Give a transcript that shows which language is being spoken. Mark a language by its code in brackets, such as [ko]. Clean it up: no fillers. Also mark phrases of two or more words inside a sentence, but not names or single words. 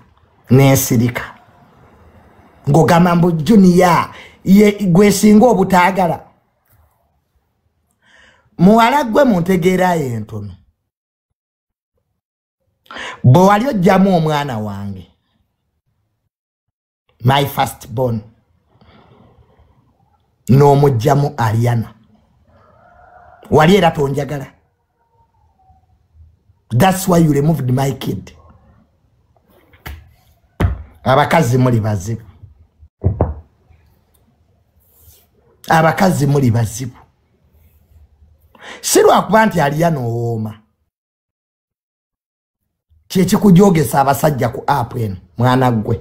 [lg] Nensirika. Ngogamba mbu Junior. Gwe singa obutaagala. Muwala gwe muntegeera entono. Bwe wali ojjamu omwana wange. [en] My first born. [lg] N'omugjamu Ariana. Wali era tonjagala. [en] That's why you removed my kid. [lg] Abakazi muli bazibu. Abakazi muli bazibu. Sirwa kuba nti Ariana owooma. Kyekikujogesa abasajja ku app eno mwana gwe.